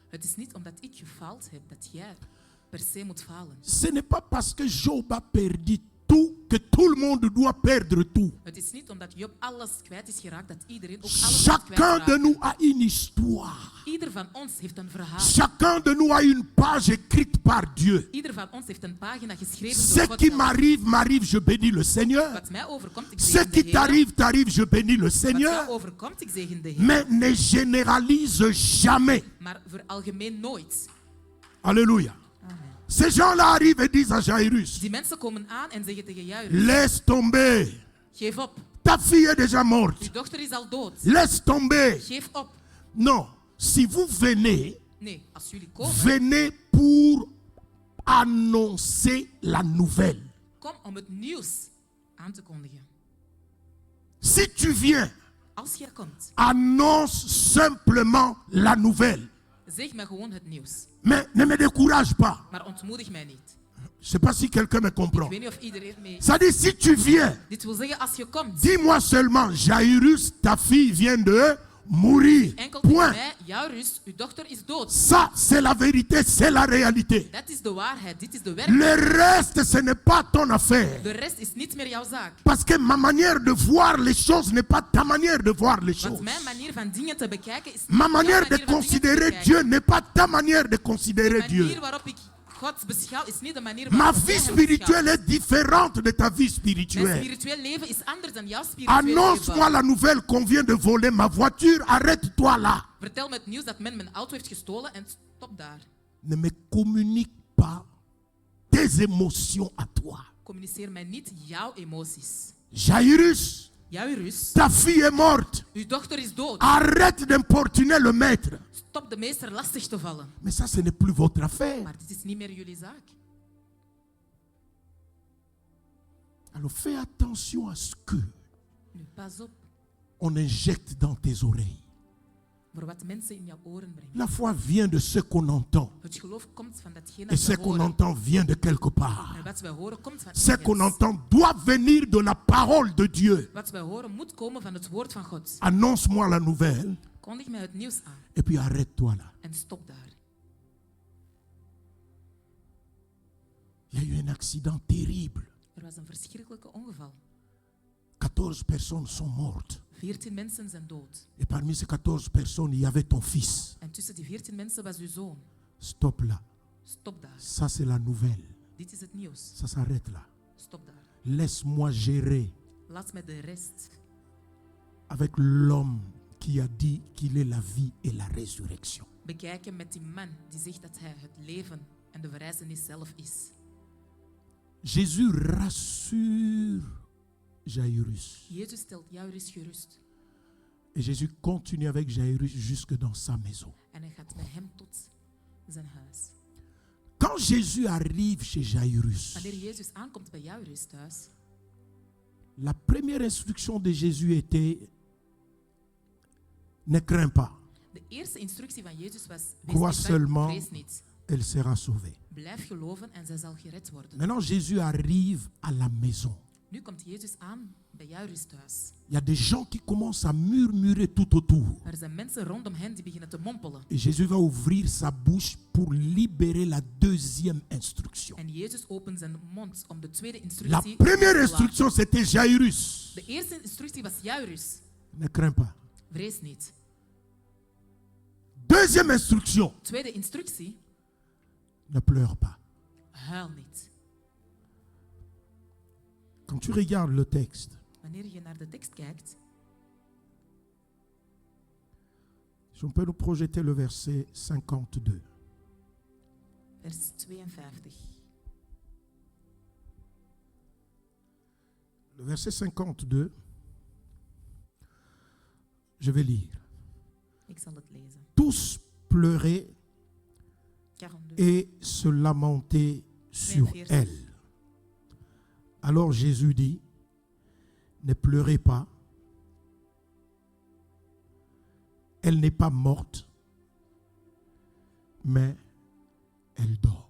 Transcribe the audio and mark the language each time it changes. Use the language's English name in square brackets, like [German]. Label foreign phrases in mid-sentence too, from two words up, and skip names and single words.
[Dutch] Het is niet omdat ik gefaald heb dat jij per se moet falen. [French] Ce n'est pas parce que Job a perdu tout que tout le monde doit perdre tout. [Dutch] Het is niet omdat Job alles kwijt is geraakt dat iedereen ook alles moet [French] Chacun de [Dutch] kwijtraken. [French] nous a une histoire. [Dutch] Ieder van ons heeft een verhaal. [French] Chacun de nous a une page écrite par Dieu. [Dutch] Ieder van ons heeft een pagina geschreven [French] Ce [Dutch] door God [French] qui [Dutch] zelf. [French] m'arrive, m'arrive, je bénis le Seigneur. [Dutch] Wat mij overkomt, ik [French] Ce [Dutch] zegen de [French] qui [Dutch] Heer. [French] t'arrive, t'arrive, je bénis le [Dutch] Wat [French] Seigneur. [Dutch] jou overkomt, ik zegen de Heer. [French] Mais ne généralise jamais. [Dutch] Maar voor algemeen nooit. [French] Alléluia. [Dutch] Amen. [French] Ces gens-là arrivent et disent à Jairus, [Dutch] Die mensen komen aan en zeggen tegen Jairus, [French] laisse tomber. [Dutch] geef op. [French] Ta fille est déjà morte. [Dutch] Uw dochter is al dood. [French] Laisse tomber. [Dutch] Geef op. [French] Non, si vous venez, [Dutch] Nee, als jullie komen, [French] venez pour annoncer la nouvelle. [Dutch] kom om het nieuws aan te kondigen. [French] Si tu viens, [Dutch] Als jij komt, [French] annonce simplement la nouvelle. [Dutch] zeg me gewoon het nieuws. [French] Mais ne me décourage pas. [Dutch] Maar ontmoedig mij niet. [French] Je ne sais pas si quelqu'un me [Dutch] Ik [French] comprend. [Dutch] weet niet of iedereen mee... [French] Ça dit, si tu viens, [Dutch] Dit wil zeggen, als je komt, [French] dis-moi seulement, Jairus, ta fille vient de mourir. [Dutch] enkel tegen [French] Point. [Dutch] mij, Jairus, uw dochter is dood. [French] Ça, c'est la vérité, c'est la réalité. [Dutch] Dat is de waarheid, dit is de werkelijkheid. [French] Le reste, ce n'est pas ton affaire. [Dutch] De rest is niet meer jouw zaak. [French] Parce que ma manière de voir les choses n'est pas ta manière de voir les [Dutch] Want [French] choses. [Dutch] mijn manier van dingen te bekijken is niet [French] Ma [Dutch] jouw [French] manière [Dutch] manier [French] de [Dutch] van dingen te [French] considérer [Dutch] bekijken. [French] Dieu n'est pas ta manière de considérer [Dutch] De [French] Dieu. [Dutch] manier waarop ik God beschouw is niet de manier [French] Ma [Dutch] waarop [French] vie [Dutch] jij hem [French] spirituelle [Dutch] beschouwt. [French] est différente de ta vie [Dutch] Mijn [French] spirituelle. [Dutch] spiritueel leven is anders dan jouw spiritueel [French] Annonce-moi [Dutch] leven. [French] la nouvelle qu'on vient de voler ma voiture. Arrête-toi là. [Dutch] Vertel me het nieuws dat men mijn auto heeft gestolen en stop daar. [French] Ne me communique pas tes émotions à toi. [Dutch] Communiceer mij niet jouw emoties. [French] Jairus, [Dutch] Jairus, [French] ta fille est morte. [Dutch] uw dochter is dood. [French] Arrête d'importuner le maître. [Dutch] Stop de meester lastig te vallen. [French] Mais ça, ce n'est plus votre affaire. [Dutch] Maar dit is niet meer jullie zaak. [French] Alors fais attention à ce que [Dutch] Nu, pas op [French] on injecte dans tes oreilles. [Dutch] voor wat mensen in jouw oren brengen. [French] La foi vient de ce qu'on entend. [Dutch] Het geloof komt van datgene [French] Et [Dutch] dat [French] ce [Dutch] we [French] qu'on [Dutch] horen. [French] entend vient de quelque part. [Dutch] En wat wij horen komt van [French] Ce qu'on [Dutch] ergens. [French] entend doit venir de la parole de Dieu. [Dutch] Wat wij horen moet komen van het woord van God. [French] Annonce-moi la nouvelle [Dutch] Kondig mij het nieuws aan [French] Et puis arrête-toi là. [Dutch] en stop daar. [French] Il y a eu un accident terrible. [Dutch] Er was een verschrikkelijke ongeval. [French] 14 personnes sont mortes. [Dutch] 14 mensen zijn dood. [French] Et parmi ces 14 personnes, il y avait ton fils. [Dutch] En tussen die 14 mensen was uw zoon. [French] Stop là. [Dutch] Stop daar. [French] Ça, c'est la nouvelle. [Dutch] Dit is het nieuws. [French] Ça s'arrête là. [Dutch] Stop daar. [French] Laisse-moi gérer [Dutch] Laat mij de rest [French] avec l'homme qui a dit qu'il est la vie et la résurrection. [Dutch] bekijken met die man die zegt dat hij het leven en de verrijzenis zelf is. [French] Jésus rassure Jairus. [Dutch] Jezus stelt Jairus gerust. [French] Et Jésus continue avec Jairus jusque dans sa maison. [Dutch] En hij gaat met hem tot zijn huis. [French] Quand Jésus arrive chez Jairus, [Dutch] Wanneer Jezus aankomt bij Jairus thuis, [French] la première instruction de Jésus était: ne crains pas, [Dutch] de eerste instructie van Jezus was: [French] Crois [Dutch] wees niet bang, [French] seulement. [Dutch] vrees niet. [French] elle sera sauvée. [Dutch] Blijf geloven en zij zal gered worden. [French] Maintenant, Jésus arrive à la maison. [Dutch] Nu komt Jezus aan bij Jairus thuis. [French] Il y a des gens qui commencent à murmurer tout autour. [Dutch] Er zijn mensen rondom hen die beginnen te mompelen. [French] Et Jésus va ouvrir sa bouche pour libérer la deuxième instruction. [Dutch] En Jezus opent zijn mond om de tweede [French] La [Dutch] instructie [French] première [Dutch] te laten. [French] instruction, c'était Jairus. [Dutch] De eerste instructie was Jairus. [French] Ne crains pas. [Dutch] Vrees niet. [French] Deuxième instruction, [Dutch] Tweede instructie: [French] ne pleure pas. [Dutch] huil niet. [French] Quand tu regardes le texte, [Dutch] Wanneer je naar de tekst kijkt, [French] si on peut nous projeter le verset 52. [Dutch] vers 52. [French] Le verset 52, je vais lire. [Dutch] Ik zal het lezen. [French] Tous pleuraient [Dutch] 42. [French] et se lamentaient sur [Dutch] 42. [French] elle. Alors Jésus dit: ne pleurez pas. Elle n'est pas morte, mais elle dort.